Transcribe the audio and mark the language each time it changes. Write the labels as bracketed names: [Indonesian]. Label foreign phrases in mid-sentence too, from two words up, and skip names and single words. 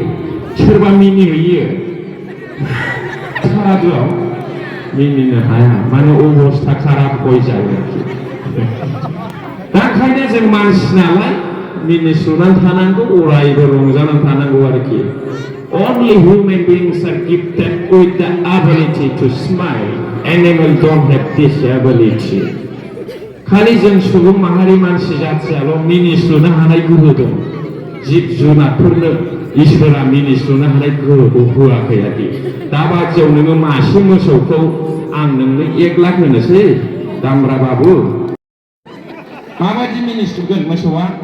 [Bodo] सोरबा मिनिहैयो सारादुआव? मिनिनो हाया, माने अबस्था खाराब गय जायो आरोखि। दा ओंखायनो जों मानसि नालाय मिनिस्लुनानै थानांगौ, अरायबो रंजानानै थानांगौ आरोखि। [English] Only human beings are gifted with the ability to smile. Animals don't have this ability. [Bodo] खालि जों सुबुं माहारि मानसि जाथियाल' मिनिस्लुनो हानाय गोहो दं। जिब जुनारफोरनो इसोरा मिनिस्लुनो हानाय गोहोखौ होआखै आरोखि। दा बादियाव नोङो मासे मोसौखौ आं नोंनो 1 लाख होनोसै दामब्रा बाबु, माबायदि मिनिस्लुगोन मोसौआ?